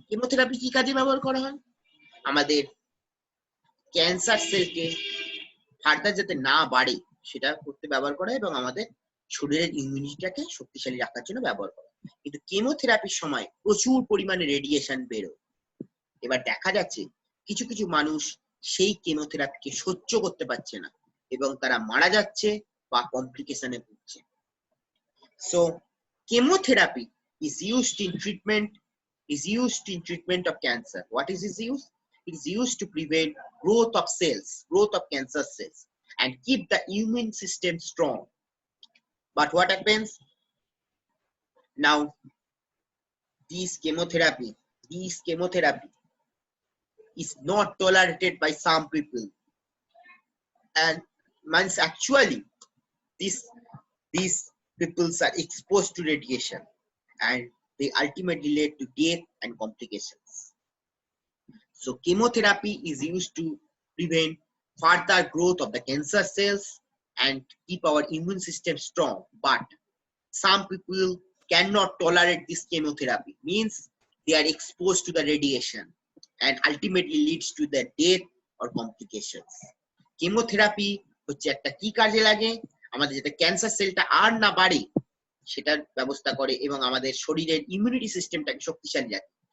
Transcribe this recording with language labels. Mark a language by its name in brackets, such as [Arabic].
[Bangla] Chemotherapy কি কাজে ব্যবহার করা হয়? আমাদের ক্যান্সার সেলকে ফার্দার যাতে না বাড়ে সেটা করতে ব্যবহার করা হয় এবং আমাদের শরীরের ইমিউনিটিটাকে শক্তিশালী রাখার জন্য ব্যবহার করা হয়। কিন্তু কেমোথেরাপির সময় প্রচুর পরিমাণে রেডিয়েশন বেরোয়। এবার দেখা যাচ্ছে কিছু কিছু মানুষ সেই কেমোথেরাপিকে সহ্য করতে পারছে না এবং তারা মারা যাচ্ছে বা কমপ্লিকেশনে ভুগছে। [English] So chemotherapy is used in treatment of cancer. What is its use? It is used to prevent growth of cancer cells and keep the immune system strong. But what happens now? This chemotherapy is not tolerated by some people, and means actually these people are exposed to radiation and they ultimately lead to death and complications. So chemotherapy is used to prevent further growth of the cancer cells and keep our immune system strong. But some people cannot tolerate this chemotherapy, means they are exposed to the radiation and ultimately leads to the death or complications. [Bangla] Chemotherapy হচ্ছে একটা কি কাজে লাগে? আমাদের যেটা cancer সেলটা আর না বাড়ে সেটার ব্যবস্থা করে এবং আমাদের শরীরের ইমিউনিটি সিস্টেমটাকে শক্তিশালী রাখে।